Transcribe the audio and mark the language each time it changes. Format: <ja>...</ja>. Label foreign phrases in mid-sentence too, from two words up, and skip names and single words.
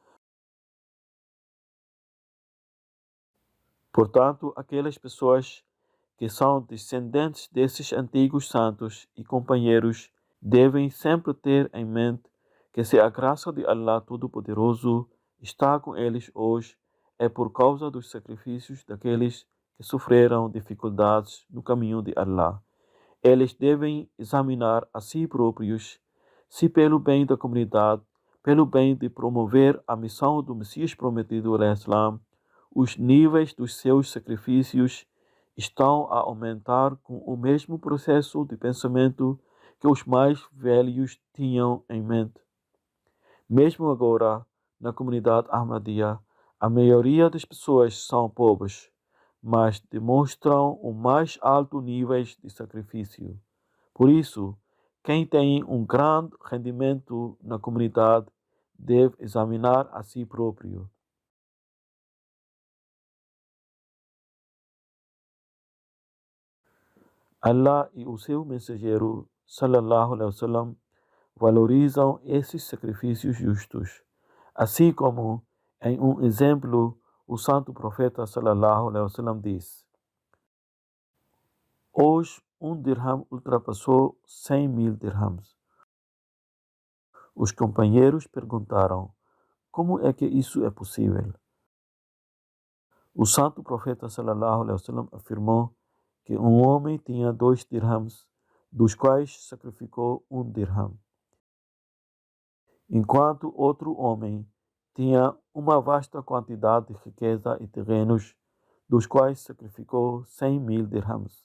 <pt>Portanto, aquelas pessoas que são descendentes desses antigos santos e companheiros devem sempre ter em mente que se a graça de Allah Todo-Poderoso está com eles hoje, é por causa dos sacrifícios daqueles que sofreram dificuldades no caminho de Allah. Eles devem examinar a si próprios se pelo bem da comunidade, pelo bem de promover a missão do Messias prometido,</pt> <ar>عليه السلام,</ar> <pt>os níveis dos seus sacrifícios estão a aumentar com o mesmo processo de pensamento que os mais velhos tinham em mente. Mesmo agora, na comunidade Ahmadiyya, a maioria das pessoas são pobres, mas demonstram o mais alto nível de sacrifício. Por isso, quem tem um grande rendimento na comunidade deve examinar a si próprio. Allah e o seu mensageiro,</pt> <ar>صلى الله عليه وسلم,</ar> <pt>valorizam esses sacrifícios justos. Assim como, em um exemplo, o santo profeta,</pt> <ar>صلى الله عليه وسلم,</ar> <pt>diz: hoje, um dirham ultrapassou 100.000 dirhams. Os companheiros perguntaram: como é que isso é possível? O santo profeta,</pt> <ar>صلى الله عليه وسلم,</ar> <pt>afirmou que um homem tinha 2 dirhams, dos quais sacrificou 1 dirham, enquanto outro homem tinha uma vasta quantidade de riqueza e terrenos, dos quais sacrificou 100.000 dirhams.</pt>